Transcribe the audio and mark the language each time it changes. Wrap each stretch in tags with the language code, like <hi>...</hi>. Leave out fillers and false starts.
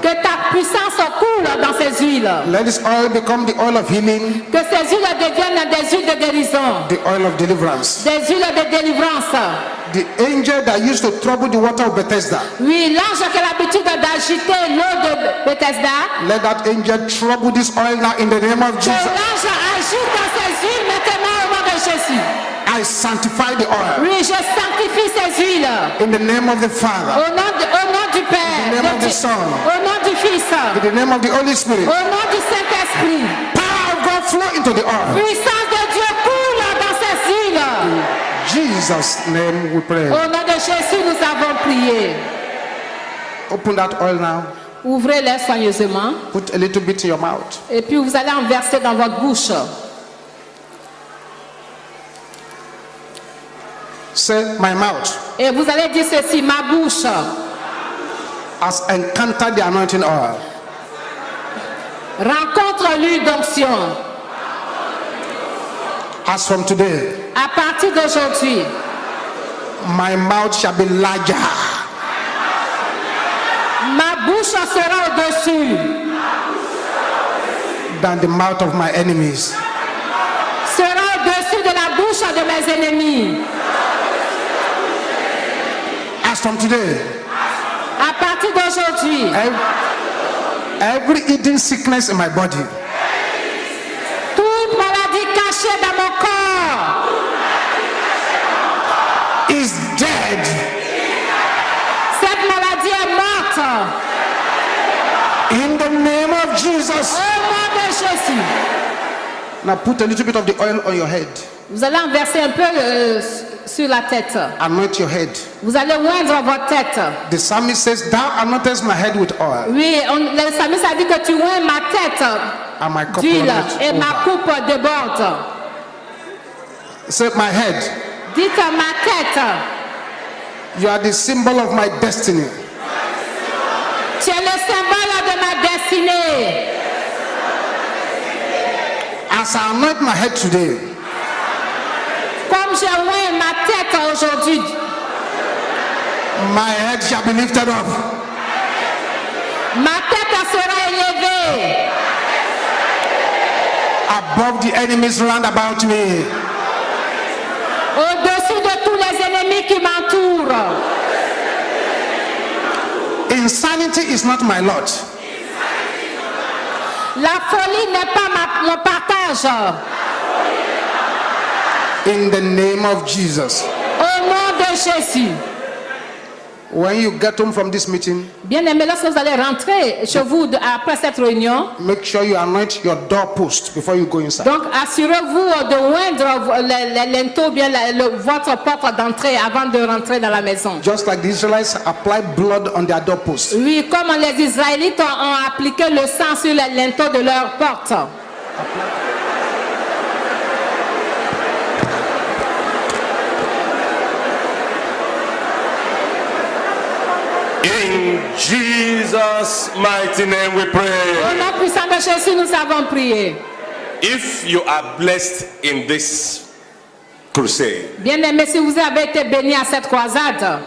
<fr>Que ta puissance coule dans ces huiles.</fr> <en>Let this oil become the oil of healing,</en> <fr>Que ces huiles deviennent des huiles de guérison.</fr> <en>the oil of deliverance.</en> <fr>Des huiles de délivrance.</fr> <en>The angel that used to trouble the water of Bethesda,</en> <fr>Oui, l'ange qui a l'habitude d'agiter l'eau de Bethesda.</fr> <en>let that angel trouble this oil now in the name of</en> <fr>Que</fr> <en>Jesus.</en> <fr>l'ange agite dans ces huiles maintenant au nom de Jésus.</fr> <en>I sanctify the oil</en> <fr>Oui, je sanctifie ces huiles.</fr> <en>in the name of the Father,</en> <fr>Au nom du Père.</fr> <en>In the name of the Son.</en> <fr>Au nom du Fils.</fr> <en>in the name of the Holy Spirit.</en> <fr>Au nom du Saint-Esprit.</fr> <en>Power of God flow into the oil.</en> <fr>Puissance de Dieu coule dans ces huiles.</fr> <en>In Jesus' name we pray.</en> <fr>Au nom de Jésus, nous avons prié.</fr> <en>Open that oil now.</en> <fr>Ouvrez-les soigneusement.</fr> <en>Put a little bit in your mouth.</en> <fr>Et puis vous allez en verser dans votre bouche.</fr> <en>Say, my mouth</en> <fr>Et vous allez dire ceci, ma bouche</fr> <en>has encountered the anointing oil.</en> <fr>rencontre l'huile d'onction.</fr> <en>As from today,</en> <fr>À partir d'aujourd'hui,</fr> <en>my mouth shall be larger</en> <fr>ma bouche sera au-dessus,</fr> <en>than the mouth of my enemies.</en> <fr>sera au-dessus de la bouche de mes ennemis.</fr> <en>As from today,</en> <fr>À partir d'aujourd'hui,</fr> <en>every hidden sickness in my body</en> <fr>toute maladie cachée dans mon corps</fr> <en>is dead.</en> <fr>cette maladie est morte.</fr> <en>In the name of Jesus.</en> <fr>Au nom de Jésus.</fr> <en>Now put a little bit of the oil on your head.</en> <fr>Vous allez en verser un peu sur la tête.</fr> <en>Anoint your head.</en> <fr>Vous allez oindre votre tête.</fr> <en>The psalmist says, thou anointest my head with oil,</en> <fr>Oui, le psalmiste a dit que tu oins ma tête</fr> <en>and my cup</en> <fr>d'huile</fr> <en>runneth</en> <fr>et ma</fr> <en>over.</en> <fr>coupe déborde.</fr> <en>Say, my head,</en> <fr>Dites ma tête,</fr> <en>you are the symbol of my destiny.</en> <fr>tu es le symbole de ma destinée.</fr> <en>As I anoint my head today,</en> <fr>Comme j'ai oint ma tête aujourd'hui,</fr> <en>my head shall be lifted up.</en> <fr>ma tête sera élevée</fr> <en>Above the enemies round about me.</en> <fr>au-dessus de tous les ennemis qui m'entourent.</fr> <en>Insanity is not my lot.</en> <fr>La folie n'est pas mon partage.</fr> <en>In the name of Jesus.</en> <fr>Au nom de Jésus.</fr> <en>When you get home from this meeting,</en> <fr>Bien-aimés, lorsque vous allez rentrer chez vous après cette réunion,</fr> <en>make sure you anoint your doorpost before you go inside.</en> <fr>donc assurez-vous de oindre les linteaux, bien votre porte d'entrée avant de rentrer dans la maison.</fr> <en>Just like the Israelites applied blood on their doorpost.</en> <fr>Oui, comme les Israélites ont appliqué le sang sur les linteaux de leur porte.</fr> <en>In Jesus' mighty name we</en> <fr>Au</fr> <en>pray.</en> <fr>nom puissant de Jésus, nous avons prié.</fr> <en>If you are blessed in this crusade,</en> <fr>Bien-aimés, si vous avez été bénis à cette croisade,</fr>